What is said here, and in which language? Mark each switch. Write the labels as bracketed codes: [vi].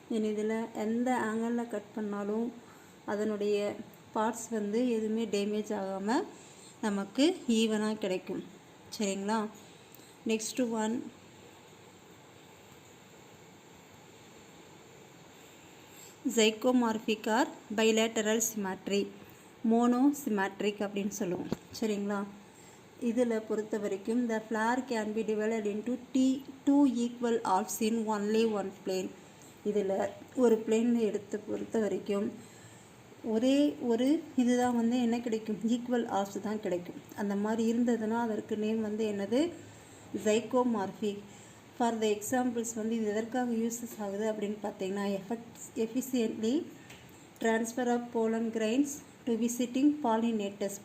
[ta] இதில் எந்த ஆங்கிளில் கட் பண்ணாலும் அதனுடைய பார்ட்ஸ் வந்து எதுவுமே டேமேஜ் ஆகாமல் நமக்கு ஈவனாக கிடைக்கும். சரிங்களா? [en] next one zygomorphic or bilateral symmetry, monosymmetric [ta] அப்படின்னு சொல்லுவோம். சரிங்களா? இதில் பொறுத்த வரைக்கும் [en] the flower can be divided into 2 equal halves in only one plane. [ta] இதில் ஒரு பிளேனில் பொறுத்த வரைக்கும் ஒரே ஒரு இதுதான் வந்து என்ன கிடைக்கும்? ஈக்குவல் ஆல்ஸ் தான் கிடைக்கும். அந்த மாதிரி இருந்ததுன்னா அதற்கு நேம் வந்து என்னது? ஜைகோமார்பிக். [en] for the examples [ta] வந்து இது எதற்காக யூஸஸ் ஆகுது அப்படின்னு பார்த்தீங்கன்னா [en] Efficiently transfer of pollen grains to visiting pollinators.